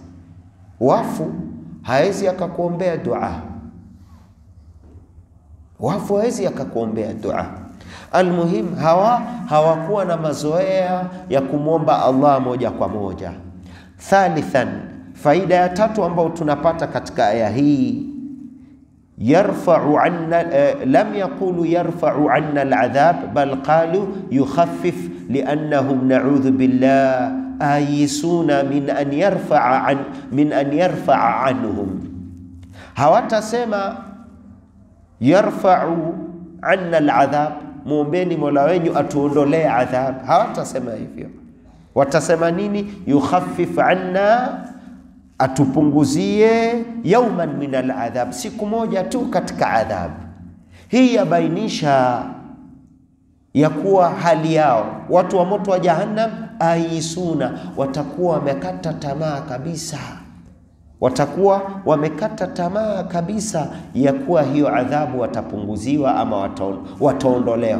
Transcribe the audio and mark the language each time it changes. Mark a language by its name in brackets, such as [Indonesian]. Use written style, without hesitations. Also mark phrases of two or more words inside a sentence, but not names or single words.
[Swahili] Wafu haezi akakuombea dua, wafu haezi akakuombea dua. Almuhim, hawakuwa na mazoea ya kumwomba Allah moja kwa moja. Thalithan, faida ya tatu ambao tunapata katika aya hii, [Arabic] يرفع عنا لم يقولوا يرفع عنا العذاب بل قالوا يخفف لأنهم نعوذ بالله آيسون من أن يرفع عنهم. [Swahili] Hawatasema [Arabic] يرفع عنا العذاب, [Swahili] muombeni Mola wenu atuondolee adhab. Hawatasema hivyo. Watasema nini? [Arabic] يخفف عنا, [Swahili] atupunguzie, [Arabic] يوما من العذاب, [Swahili] siku moja tu katika adhab. Hii yabainisha ya kuwa hali yao watu wa moto wa jahannam aisuna, watakuwa wamekata tamaa kabisa, watakuwa wamekata tamaa kabisa ya kuwa hiyo adhabu watapunguziwa ama wataondolewa.